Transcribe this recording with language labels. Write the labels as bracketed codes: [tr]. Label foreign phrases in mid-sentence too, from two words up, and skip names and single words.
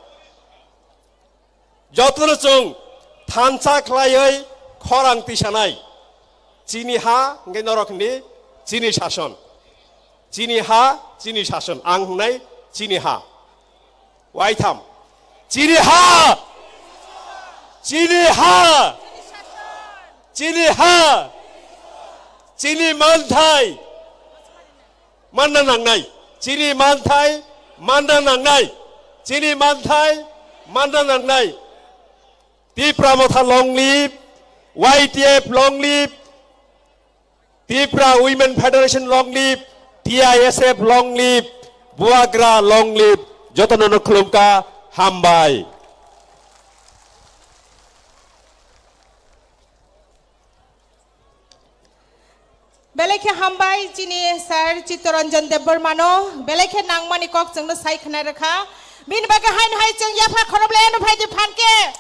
[trp] जतन जों थानसा खालायै खरां तिसानाय चिनि हा ओंखाय नरकनि चिनि शासन चिनि हा चिनि शासन आं होननाय चिनि हा वाइथाम चिनि हा चिनि हा चिनि हा चिनि मानथाय मानना नांनाय चिनि मानथाय मानना नांनाय चिनि मानथाय मानना नांनाय त्रिपुरा मथा [en] long live [trp] YTF [en] long live [trp] त्रिपुरा वुमेन फेडरेशन [en] long live [trp] TISF [en] long live [trp] बुवाग्रा [en] long live [trp] जतन खुलुमका हामबाय बेलेखे हामबाय चिनि सार चित्तरंजन देबबर्मानो बेलेखे नांगमानि कक जोंनो सायखनाय रखा बिन बागे हाइन हाय जों याफा खरबलेनो फायदि फानके